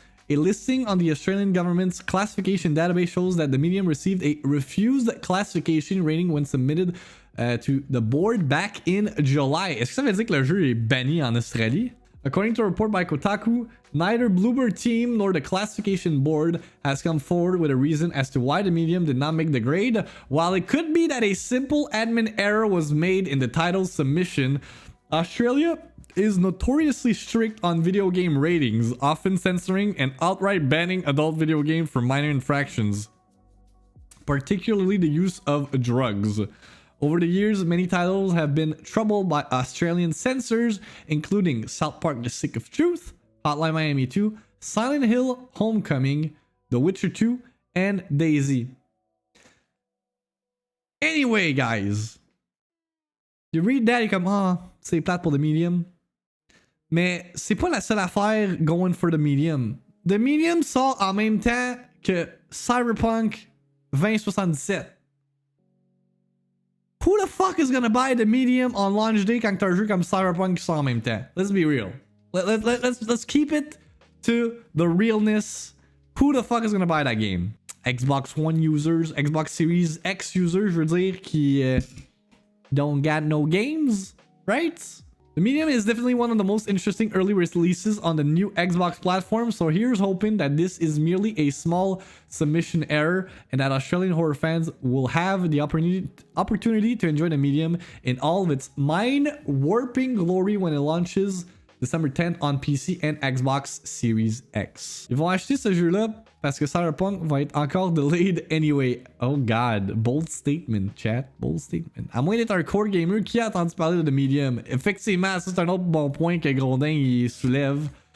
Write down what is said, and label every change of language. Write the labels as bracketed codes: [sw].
[en] A listing on the Australian government's classification database shows that The Medium received a refused classification rating when submitted to the board back in July. [fr] Est-ce que ça veut dire que le jeu est banni en Australie? [en] According to a report by Kotaku, neither Bloober team nor the classification board has come forward with a reason as to why The Medium did not make the grade. While it could be that a simple admin error was made in the title's submission, Australia is notoriously strict on video game ratings, often censoring and outright banning adult video games for minor infractions, particularly the use of drugs. Over the years, many titles have been troubled by Australian censors, including South Park: The Stick of Truth, Hotline Miami 2, Silent Hill: Homecoming, The Witcher 2, and DayZ. Anyway, guys, you read that, you're [fr] comme, c'est plate pour [en] The Medium. [fr] Mais c'est pas la seule affaire [en] going for [fr] The Medium. The Medium sort en même temps que Cyberpunk 2077. [en] Who the fuck is gonna buy The Medium on launch day [fr] quand t'as un jeu comme Cyberpunk qui sort en même temps? [en] Let's be real. Let's keep it to the realness. Who the fuck is gonna buy that game? Xbox One users, Xbox Series X users, [fr] je veux dire, qui [en] don't got no games, right? The Medium is definitely one of the most interesting early releases on the new Xbox platform, so here's hoping that this is merely a small submission error and that Australian horror fans will have the opportunity to enjoy The Medium in all of its mind-warping glory when it launches December 10th on PC and Xbox Series X. [fr] Ils vont acheter ce jeu-là parce que Cyberpunk va être encore [en] delayed anyway. Oh god, bold statement, chat, bold statement. [fr] À moins d'être un core gamer qui a entendu parler de The Medium. Effectivement, ça c'est un autre bon point que Grondin il soulève.